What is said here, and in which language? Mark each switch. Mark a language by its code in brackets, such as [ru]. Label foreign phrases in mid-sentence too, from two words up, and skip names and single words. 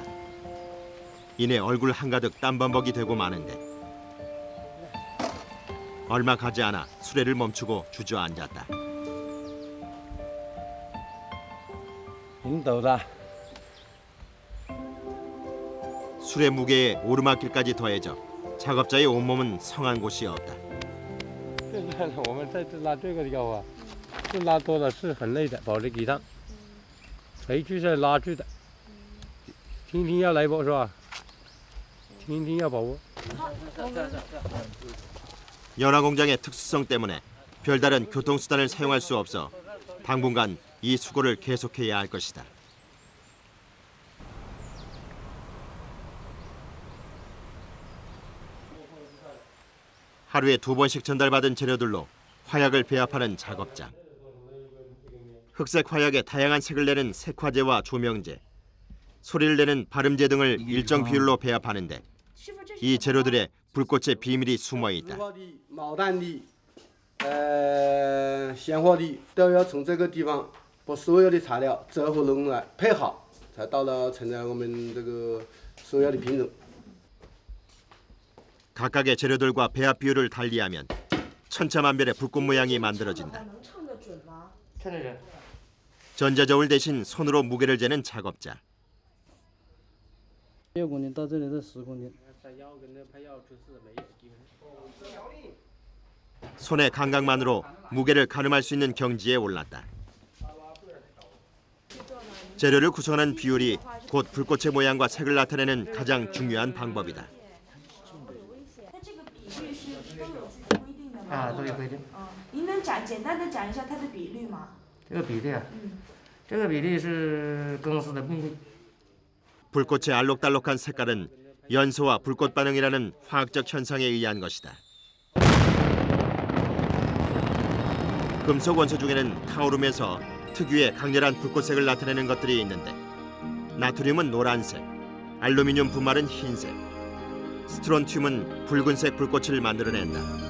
[ko] 이내 얼굴 한가득 땀범벅이 되고 마는데 얼마 가지 않아 수레를 멈추고 주저앉았다. 수레 무게에 오르막길까지 더해져 작업자의 온몸은 성한 곳이 없다. [zh] 我们在这拉这个腰啊，这拉多了是很累的，跑这几趟，回去再拉去的，天天要来跑是吧？天天要跑步。 [ko] 연화 공장의 특수성 때문에 별다른 교통수단을 사용할 수 없어 당분간 이 수고를 계속해야 할 것이다. 하루에 2번씩 전달받은 재료들로 화약을 배합하는 작업장. 흑색 화약에 다양한 색을 내는 색화제와 조명제, 소리를 내는 발음제 등을 일정 비율로 배합하는데 이 재료들의 불꽃의 비밀이 숨어 있다. [zh] 毛蛋粒、鲜货粒都要从这个地方把所有的材料折合拢来配好，才到了成了我们这个所有的品种。 [ko] 각각의 재료들과 배합 비율을 달리하면 천차만별의 불꽃 모양이 만들어진다. 전자저울 대신 손으로 무게를 재는 작업자. [zh] 6 公斤到这里是10公斤。 [ko] 손의 감각만으로 무게를 가늠할 수 있는 경지에 올랐다. 재료를 구성하는 비율이 곧 불꽃의 모양과 색을 나타내는 가장 중요한 방법이다. [zh] 啊，都有规定。您能简单的讲一下它的比率吗？这个比例啊，这个比例是公司的秘密。 [ko] 불꽃의 알록달록한 색깔은 연소와 불꽃 반응이라는 화학적 현상에 의한 것이다. 금속 원소 중에는 타오름에서 특유의 강렬한 불꽃색을 나타내는 것들이 있는데 나트륨은 노란색, 알루미늄 분말은 흰색, 스트론튬은 붉은색 불꽃을 만들어낸다.